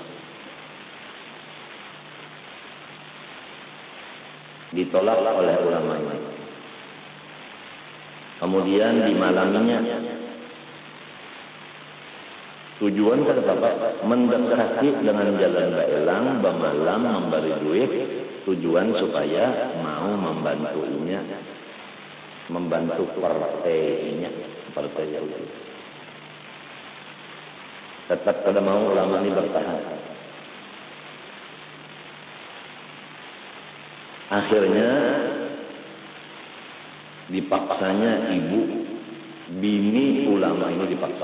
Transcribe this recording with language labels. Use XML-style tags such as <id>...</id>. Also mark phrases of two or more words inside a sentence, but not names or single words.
<id>Ditolak oleh ulama ini. Kemudian dimalaminya.</id> <bjn>Tujuan kata Bapak mendekati dengan jalan baelang, bamalam, memberi duit.</bjn> <id>Tujuan supaya mau membantunya, membantu partainya, partai Yahudi.</id> <bjn>Tetap kada mau ulama ini bertahan. Akhirnya dipaksanya ibu, bini ulama ini dipaksa.</bjn>